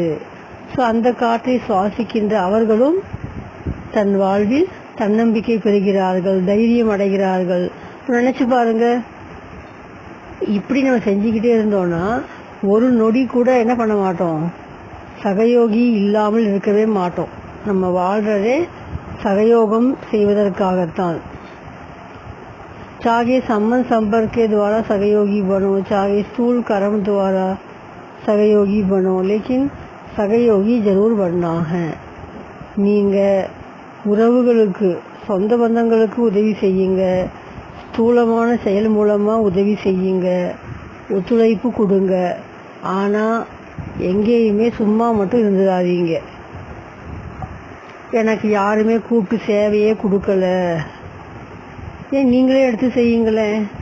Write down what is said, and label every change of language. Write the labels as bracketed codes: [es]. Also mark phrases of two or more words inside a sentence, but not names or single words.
[ta] ஸோ அந்த காற்றை சுவாசிக்கின்ற அவர்களும் தன் வாழ்வில் தன்னம்பிக்கை பெறுகிறார்கள், தைரியம் அடைகிறார்கள். நினச்சி பாருங்க, இப்படி நம்ம செஞ்சுக்கிட்டே இருந்தோம்னா ஒரு நொடி கூட என்ன பண்ண மாட்டோம்? சகயோகி இல்லாமல் இருக்கவே மாட்டோம். நம்ம வாழ்கிறதே சகயோகம் செய்வதற்காகத்தான். [hi] चाहे संबंध संपर्क के द्वारा सहयोगी बनो, चाहे स्थूल कर्म द्वारा सहयोगी बनो, लेकिन सहयोगी जरूर बनना है. [ta] நீங்கள் உறவுகளுக்கு, சொந்த பந்தங்களுக்கு உதவி செய்யுங்க, ஸ்தூலமான செயல் மூலமாக உதவி செய்யுங்க, ஒத்துழைப்பு கொடுங்க. ஆனால் எங்கேயுமே சும்மா மட்டும் இருந்துடாதீங்க. எனக்கு யாருமே கூப்பிட்டு சேவையே கொடுக்கல, ஏன் நீங்களே எடுத்து செய்யுங்களேன்.